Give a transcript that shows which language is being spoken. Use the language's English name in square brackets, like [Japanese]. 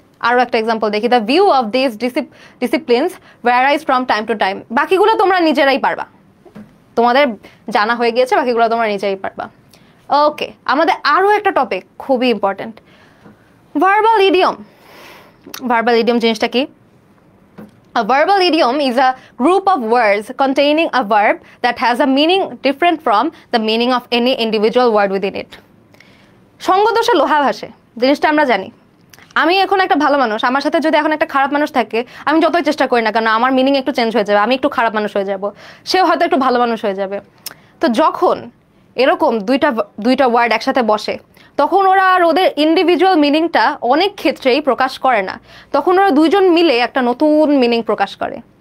[Bangla] আরও একটা এক্সাম্পল দেখি, [English] The view of this disciplines varies from time to time. [Bangla] বাকিগুলো তোমরা নিজেরাই পারবা, তোমাদের জানা হয়ে গিয়েছে, বাকিগুলো তোমরা নিজেরাই পারবা। ওকে, আমাদের আরও একটা টপিক খুবই important, verbal idiom. Verbal idiom জিনিসটা কি? [English] A verbal idiom is a group of words containing a verb that has a meaning different from the meaning of any individual word within it. [Bangla] সঙ্গদোষে লোহা ভাসে, জিনিসটা আমরা জানি। আমি এখন একটা ভালো মানুষ, আমার সাথে যদি এখন একটা খারাপ মানুষ থাকে, আমি যতই চেষ্টা করি না কেন আমার মিনিং একটু চেঞ্জ হয়ে যাবে, আমি একটু খারাপ মানুষ হয়ে যাব, সেও হয়তো একটু ভালো মানুষ হয়ে যাবে। তো যখন এরকম দুইটা ওয়ার্ড একসাথে বসে তখন ওরা আর ওদের ইন্ডিভিজুয়াল মিনিংটা অনেক ক্ষেত্রেই প্রকাশ করে না, তখন ওরা দুইজন মিলে একটা নতুন মিনিং প্রকাশ করে।